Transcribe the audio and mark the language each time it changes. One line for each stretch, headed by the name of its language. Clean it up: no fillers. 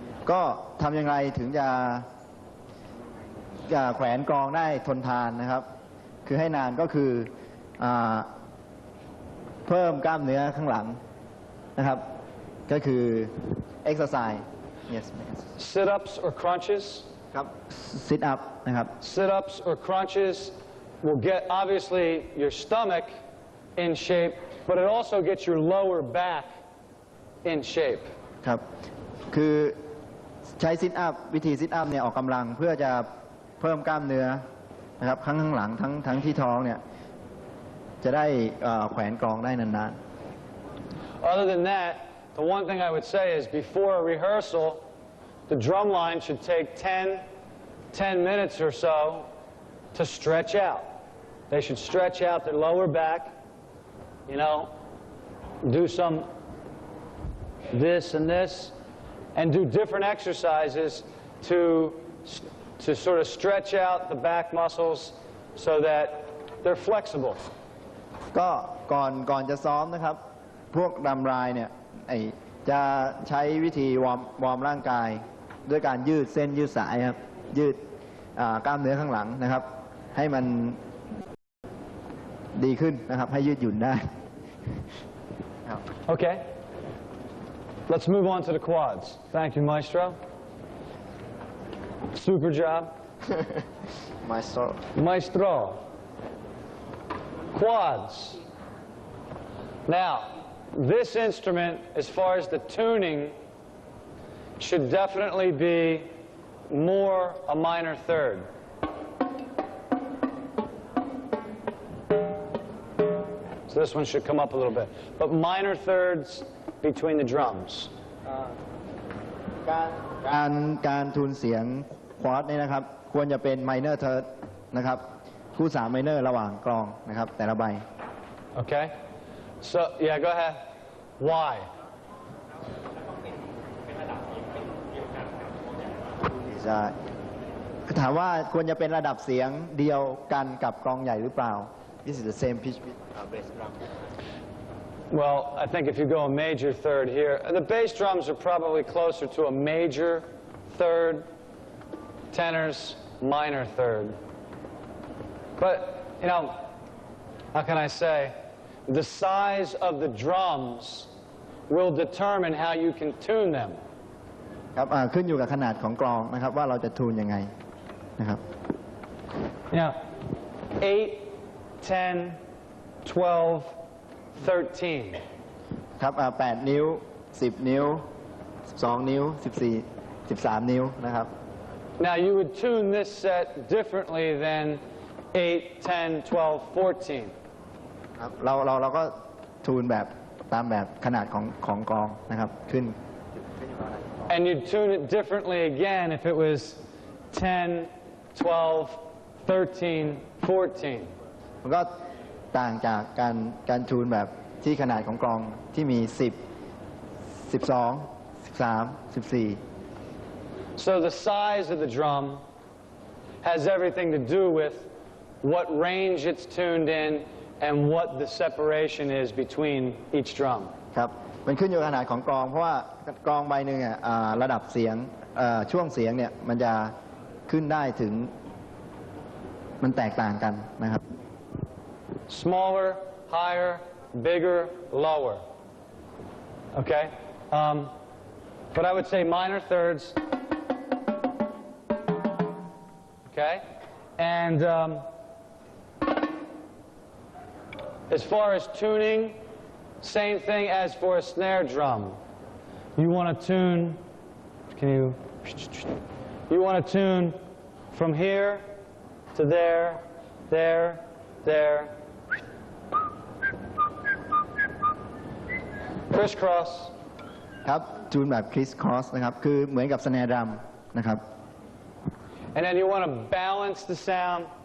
Thai: ก็ทำอย่างไรถึงจะแขวนกลองได้ทนทานนะครับคือให้นานก็คือเพิ่มกล้ามเนื้อข้างหลังนะครับก็คือ
English: exercise yes sit ups or crunches
Thai: ครับ sit up นะครับ
English: sit ups or crunches will get obviously your stomach in shape, but it also gets your lower back in shape
Thai: ครับคือใช้ sit up วิธี sit up เนี่ยออกกำลังเพื่อจะเพิ่มกล้ามเนื้อนะครับข้างหลังทั้งที่ท้องเนี่ยจะได้แขวนกลองได้นานๆ
English: Other than that, the one thing I would say is before a rehearsal, the drum line should take 10 minutes or so to stretch out. They should stretch out their lower back, do some this and this, and do different exercises to sort of stretch out the back muscles so that they're flexible.
Thai: ก็ก่อนจะซ้อมนะครับพวกรำรายเนี่ยจะใช้วิธีวอร์มร่างกายด้วยการยืดเส้นยืดสายครับยืดกล้ามเนื้อข้างหลังนะครับให้มันดีขึ้นนะครับให้ยืดหยุ่นได้
English: Okay. Let's move on to the quads. Thank you, Maestro. Super job. Maestro. Quads. Now, this instrument, as far as the tuning, should definitely be more a minor third. So this one should come up a little bit. But minor thirds between the drums.
Thai: การทูนเสียงควอดนี่นะครับควรจะเป็น minor third นะครับคู่3 minor ระหว่างกลองนะครับแต่ละใบ
English: Okay? So, yeah, go ahead. Why?
Thai: ถามว่าควรจะเป็นระดับเสียงเดียวกันกับกลองใหญ่หรือเปล่า
English: This is the same pitch with bass drum. Well, I think if you go a major third here, the bass drums are probably closer to a major third, tenors, minor third. But, how can I say, the size of the drums will determine how you can tune them.
Thai: ครับขึ้นอยู่กับขนาดของกลองนะครับว่าเราจะทูนยังไงนะครับ
English: 8, 10, 12, 13.
Thai: ครับ8 นิ้ว 10 นิ้ว 12 นิ้ว 14 13 นิ้วนะครับ
English: Now you would tune this set differently than 8, 10, 12, 14.
Thai: ครับเราก็ทูนแบบตามแบบขนาดของกลองนะครับขึ้น
English: And you'd tune it differently again if it was 10, 12, 13, 14.
Thai: มันก็ต่างจากการทูนแบบที่ขนาดของกลองที่มี10 12 13 14
English: So the size of the drum has everything to do with what range it's tuned in and what the separation is between each drum.
Thai: ครับมันขึ้นอยู่กับขนาดของกลองเพราะว่ากลองใบหนึ่งระดับเสียงช่วงเสียงเนี่ยมันจะขึ้นได้ถึงมันแตกต่างกันนะครับ
English: Smaller, higher, bigger, lower. Okay? But I would say minor thirds. Okay? And as far as tuning, Same thing as for a snare drum. You want to tune, you want to tune from here to there, there, there. Crisscross.
Thai: ครับจูนแบบ crisscross นะครับคือเหมือนกับ snare drum นะครับ
English: And then you want to balance the sound.